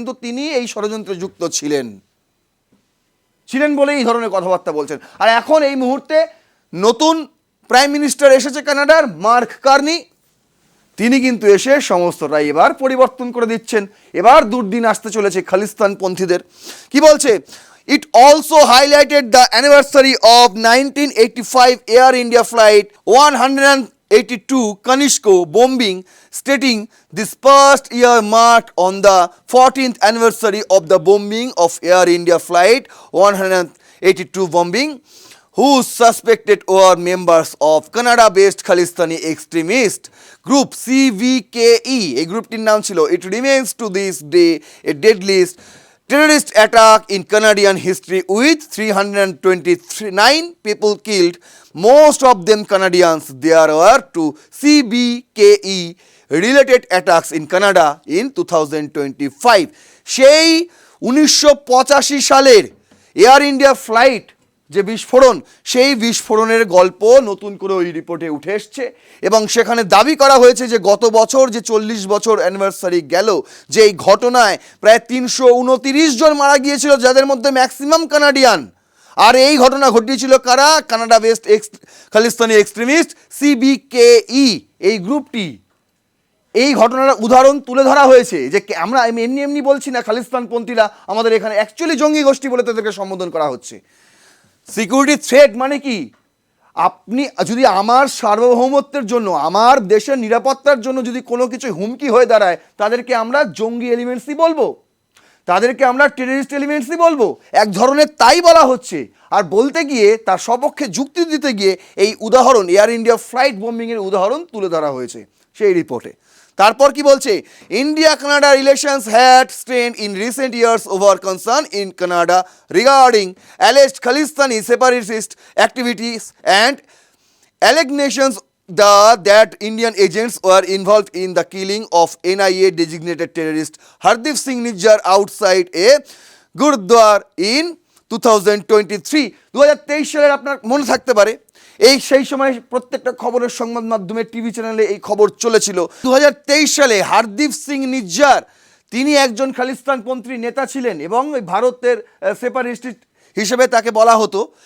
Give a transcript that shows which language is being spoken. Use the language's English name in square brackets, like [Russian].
[Bangla] কিন্তু তিনি এই ষড়যন্ত্রে যুক্ত ছিলেন বলে এই ধরনের কথাবার্তা বলছেন। আর এখন এই মুহূর্তে নতুন প্রাইম মিনিস্টার এসেছে কানাডার, মার্ক কার্নি। তিনি কিন্তু এসে সমস্তটাই এবার পরিবর্তন করে দিচ্ছেন। এবার দুর্দিন আসতে চলেছে খালিস্তানপন্থীদের। কি বলছে? [English] It also highlighted the anniversary of 1985 Air India flight 182 Kanishko bombing, stating this past year marked on the 14th anniversary of the bombing of Air India flight 182 bombing, who suspected were members of Canada-based Khalistani extremist group CVKE. [Bangla] এই গ্রুপটির নাম ছিল। [English] It remains to this day a deadliest terrorist attack in Canadian history with 329 people killed, most of them Canadians. There were two CBKE related attacks in Canada in 2025. [Bangla] সেই 1985 সালের air India flight যে বিস্ফোরণ, সেই বিস্ফোরণের গল্প নতুন করে ওই রিপোর্টে উঠে এসছে এবং সেখানে দাবি করা হয়েছে যে গত বছর যে 40 বছর অ্যানিভার্সারি গেল, যে এই ঘটনায় প্রায় 329 জন মারা গিয়েছিল, যাদের মধ্যে ম্যাক্সিমাম কানাডিয়ান। আর এই ঘটনা ঘটিয়েছিল কারা? কানাডা বেস্ট খালিস্তানি এক্সট্রিমিস্ট সিবিকেই, এই গ্রুপটি। এই ঘটনার উদাহরণ তুলে ধরা হয়েছে যে আমরা এমনি বলছি না খালিস্তানপন্থীরা আমাদের এখানে অ্যাকচুয়ালি জঙ্গি গোষ্ঠী বলে তাদেরকে সম্বোধন করা হচ্ছে। সিকিউরিটি থ্রেট মানে কি? আপনি যদি আমার সার্বভৌমত্বের জন্য, আমার দেশের নিরাপত্তার জন্য যদি কোনো কিছু হুমকি হয়ে দাঁড়ায়, তাদেরকে আমরা জঙ্গি এলিমেন্টসই বলবো, তাদেরকে আমরা টেররিস্ট এলিমেন্টসই বলবো। এক ধরনের তাই বলা হচ্ছে। আর বলতে গিয়ে তার সপক্ষে যুক্তি দিতে গিয়ে এই উদাহরণ, এয়ার ইন্ডিয়া ফ্লাইট বোম্বিংয়ের উদাহরণ তুলে ধরা হয়েছে সেই রিপোর্টে। তারপর কি বলছে? [English] India Canada relations had strained in recent years over concern in Canada regarding alleged Khalistani separatist activities and allegations that Indian agents were involved in the killing of NIA designated terrorist Hardeep Singh Nijjar outside a Gurudwara in 2023। [Bangla] 2023 সালের আপনার মনে থাকতে পারে, সেই সময় প্রত্যেকটা খবরের সংবাদ মাধ্যমে, টিভি চ্যানেলে এই খবর চলেছিল। 2023 সালে হারদীপ সিং নিজ্জার, তিনি একজন খালিস্তানপন্থী নেতা ছিলেন এবং ওই ভারতের সেপারেটিস্ট হিসেবে তাকে বলা হতো।